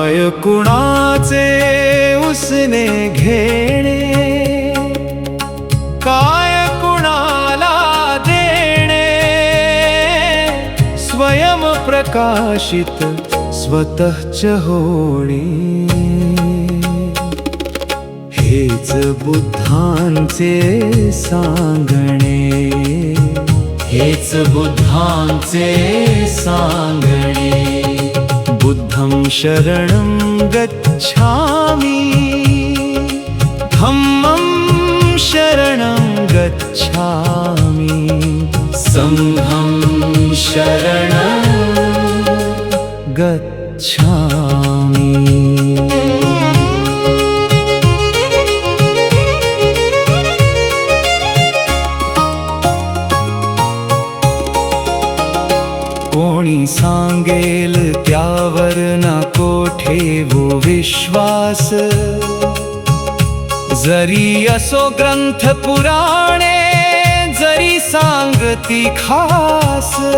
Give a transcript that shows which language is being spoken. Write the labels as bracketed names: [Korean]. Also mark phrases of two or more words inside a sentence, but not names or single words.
[Marathi] कुणाचे उसने घेणे, काय कुणाला देणे, स्वयं प्रकाशित स्वतःच होणे, हेच बुद्धांचे सांगणे, हेच बुद्धांचे सांगणे। [Pali] बुद्धं शरणं गच्छामि, धम्मं शरणं गच्छामि, संघं शरणं गच्छामि। [Marathi] कोणी सांगेल त्यावर नको ठेवू विश्वास, जरी असो ग्रंथ पुराणे, जरी सांगती खास,